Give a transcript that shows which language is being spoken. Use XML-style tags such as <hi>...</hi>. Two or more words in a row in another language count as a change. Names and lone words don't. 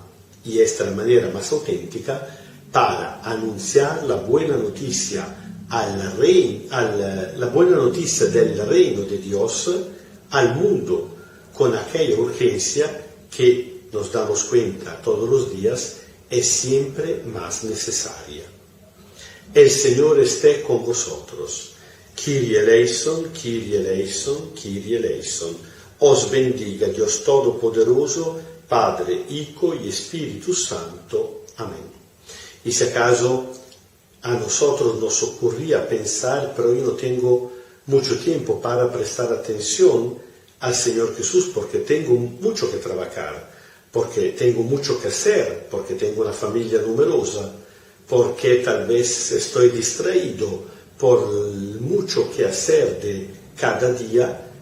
<es>Y esta es la manera más auténtica para anunciar la buena noticia la buena noticia del reino de Dios al mundo, con aquella urgencia que nos damos cuenta todos los días es siempre más necesaria. El Señor esté con vosotros.</es> <el>Kyrie eleison, Kyrie eleison, Kyrie eleison.</el> <es>Os bendiga Dios Todopoderoso, Padre, Hijo y Espíritu Santo. Amén. Y si acaso a nosotros nos ocurría pensar, pero yo no tengo mucho tiempo para prestar atención al Señor Jesús porque tengo mucho que trabajar, porque tengo mucho que hacer, porque tengo una familia numerosa, porque tal vez estoy distraído por mucho que hacer de cada día.</es>